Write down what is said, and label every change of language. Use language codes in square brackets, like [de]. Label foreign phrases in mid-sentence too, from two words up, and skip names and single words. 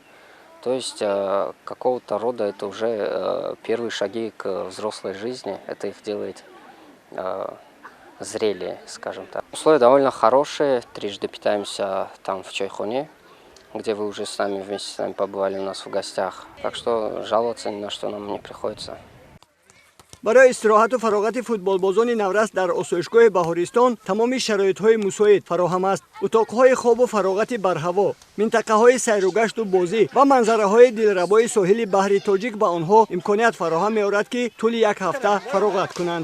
[ru] То есть какого-то рода это уже первые шаги к взрослой жизни, это их делает зрелее, скажем так. Условия довольно хорошие, трижды питаемся там в Чайхоне, где вы уже вместе с нами побывали у нас в гостях. Так что жаловаться ни на что нам не приходится. [tg] барои истироҳату фароғати футболбозони Наврас дар осоишгоҳи Баҳористон тамоми шароитҳои мусоид фароҳам аст. утоқҳои хобу фароғати барҳаво, минтақаҳои сайругашту бозӣ ва манзараҳои дилрабои соҳили баҳри Тоҷик ба онҳо имконият фароҳам меорад ки тӯли як ҳафта фароғат кунанд.